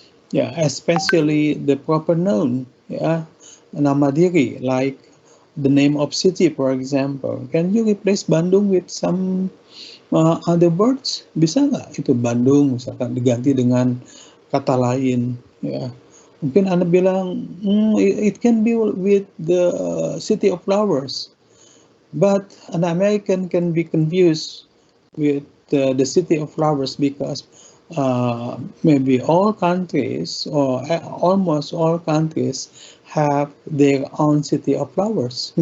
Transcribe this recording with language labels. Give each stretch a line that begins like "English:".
English: Yeah, especially the proper noun. Yeah,
Indonesian: nama diri,
English: like the name of city, for example. Can you replace Bandung with some other words?
Indonesian: Bisa nggak itu Bandung misalkan diganti dengan kata lain? Ya, mungkin Anda bilang,
English: it can be with the city of flowers, but an American can be confused with the city of flowers because maybe all countries, or almost all countries, have their own city of flowers.